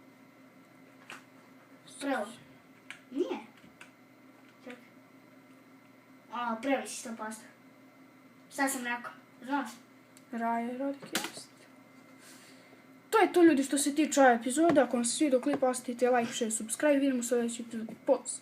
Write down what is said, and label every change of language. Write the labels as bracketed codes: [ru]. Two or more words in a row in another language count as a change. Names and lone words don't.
[bs] Prvo. Nije. Čekaj. Prvi si 100%. Šta sam rekao? Znaš? Raja, Rodik, jest. To je to, ljudi, što se tiče ove epizode. Ako vam se svidio klip, ostavite [en] like, share, subscribe. [bs] Vidimo se u sljedećoj epizodi. Poz!